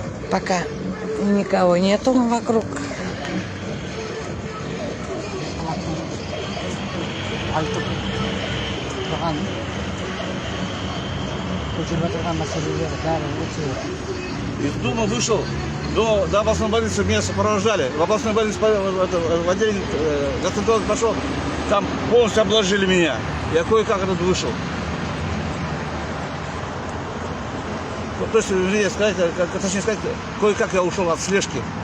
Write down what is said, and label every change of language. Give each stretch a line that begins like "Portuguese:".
Russian: Пока никого нету вокруг.
Kazakh: Айтып тұрған көтеріп отырған мәселелер бәрі өте.
Russian: Из дома вышел до областной больницы, меня сопровождали. В областной больнице, в отделение гастроэнтеролог пошел, там полностью обложили меня. Я кое-как оттуда вышел. То есть, точнее сказать, кое-как я ушел от слежки.